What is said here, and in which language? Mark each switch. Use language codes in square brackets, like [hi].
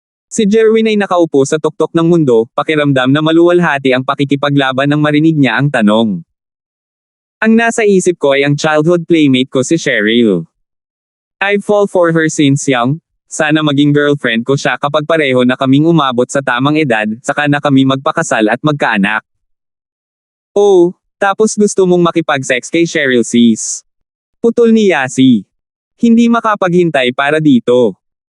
[tl] Si Jerwin ay nakaupo sa tuktok ng mundo, pakiramdam na maluwalhati ang pakikipaglaban nang marinig niya ang tanong. Ang nasa isip ko ay ang [en] childhood playmate [tl] ko si Cheryl. [en] I fall for her since young. [tl] Sana maging girlfriend ko siya kapag pareho na kaming umabot sa tamang edad, saka na kami magpakasal at magkaanak. Oh, tapos gusto mong makipag-sex kay Cheryl sis. Putol ni Yasi. Hindi makapaghintay para dito.